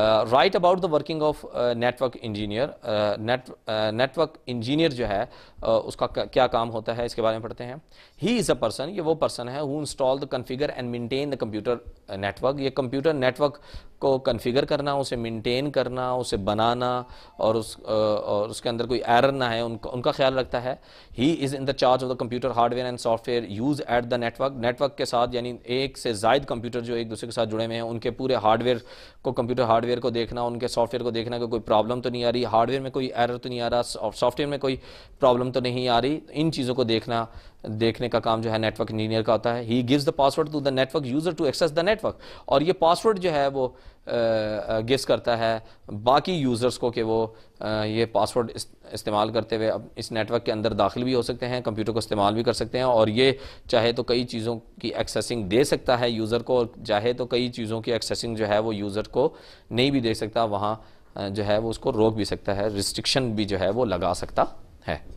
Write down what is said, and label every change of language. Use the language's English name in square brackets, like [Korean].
[English] Right about the working of network engineer. [Urdu] Network engineer جو ہے اس کا کیا کام ہوتا ہے, اس کے بارے میں پڑھتے ہیں. [English] he is a person, [Urdu] یہ وہ پرسن ہے [English] Who install the configure and maintain the computer network. [Urdu] یہ کمپیوٹر نیٹورک کو کنفیگر کرنا, اسے مینٹین کرنا, اسے بنانا, اور اس کے اندر کوئی ایرر نہ ہے ان کا خیال رکھتا ہے. [English] He is in the charge of the computer hardware and software use at the network. [Urdu] Network کے ساتھ یعنی ایک سے زائد کمپیوٹر جو ایک دوسرے کے ساتھ جڑے ہوئے ہیں, ان کے پورے ہارڈ ویئر کو, کمپیوٹر ہارڈ ویئر کو دیکھنا, ان کے سافٹ ویئر کو دیکھنا کہ کوئی پرابلم تو نہیں آ رہی, ہارڈ ویئر میں کوئی ایرر تو نہیں آ رہا, سافٹ ویئر میں کوئی پرابلم تو نہیں آ رہی. ان چیزوں کو دیکھنے کا کام جو ہے نیٹورک انجینئر کا ہوتا ہے. [English] He gives the password to the network user to access the network. [Urdu] اور یہ پاسورڈ جو ہے وہ گیس کرتا ہے باقی یوزرز کو کہ وہ یہ پاسورڈ استعمال کرتے ہوئے اب اس نیٹورک کے اندر داخل بھی ہو سکتے ہیں, کمپیوٹر کو استعمال بھی کر سکتے ہیں, اور یہ چاہے تو کئی چیزوں کی ایکسیسنگ دے سکتا ہے یوزر کو, اور چاہے تو کئی چیزوں کی ایکسیسنگ جو ہے وہ یوزر کو نہیں بھی دے سکتا, وہاں جو ہے وہ اس کو روک بھی سکتا ہے, ریسٹرکشن بھی جو ہے وہ لگا سکتا ہے.